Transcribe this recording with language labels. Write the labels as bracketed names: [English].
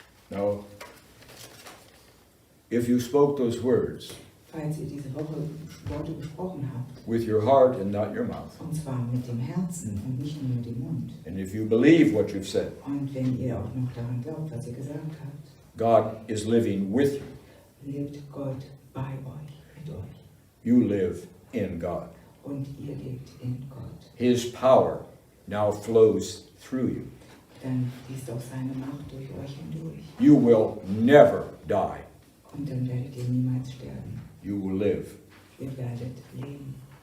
[English] Now, if you spoke those words [German] Falls ihr diese Woche Worte gesprochen habt, [English] with your heart and not your mouth, [German] und zwar mit dem Herzen und nicht nur mit dem Mund, [English] and if you believe what you've said, [German] und wenn ihr auch noch daran glaubt, was ihr gesagt habt, [English] God is living with you. [German] lebt Gott bei euch, mit euch. [English] You live in God. [German] Und ihr lebt in Gott. [English] His power now flows through you. [German] Dann fließt auch seine Macht durch euch hindurch. [English] You will never die. [German] Und dann werdet ihr niemals sterben. [English] You will live. [German] Ihr werdet leben.